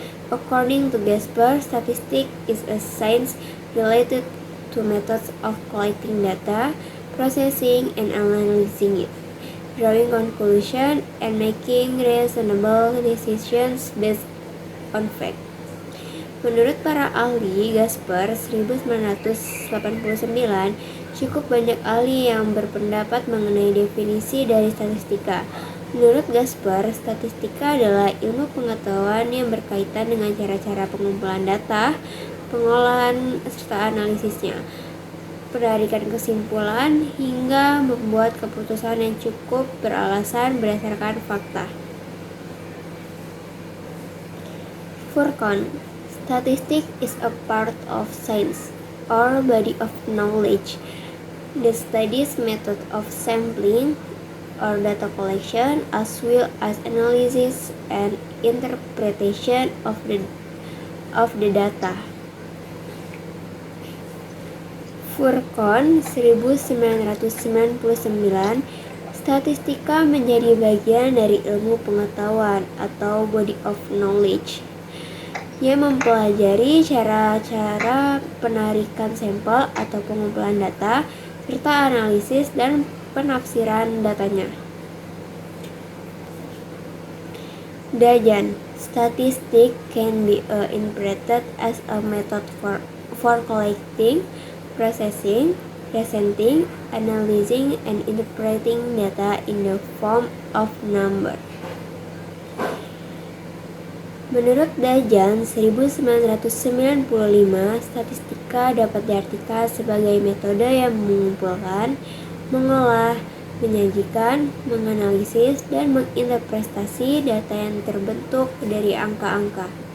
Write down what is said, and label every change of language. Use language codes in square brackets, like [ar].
[en] According to Gasper, statistics is a science related to methods of collecting data, processing and analyzing it, drawing conclusions, and making reasonable decisions based on fact. [id] Menurut para ahli, Gasper 1989, cukup banyak ahli yang berpendapat mengenai definisi dari statistika. Menurut Gasper, statistika adalah ilmu pengetahuan yang berkaitan dengan cara-cara pengumpulan data, pengolahan serta analisisnya, penarikan kesimpulan, hingga membuat keputusan yang cukup beralasan berdasarkan fakta. [en] Furkan, statistics is a part of science or body of knowledge. The studies method of sampling or data collection as well as analysis and interpretation of the data. [id] Furkan 1999, statistika menjadi bagian dari ilmu pengetahuan atau body of knowledge yang mempelajari cara-cara penarikan sampel atau pengumpulan data serta analisis dan penafsiran datanya. [en] Dajan, statistics can be interpreted as a method for collecting, processing, presenting, analyzing, and interpreting data in the form of number. [id] Menurut Dajan 1995, statistika dapat diartikan sebagai metode yang mengumpulkan, mengolah, menyajikan, menganalisis, dan menginterpretasi data yang terbentuk dari angka-angka.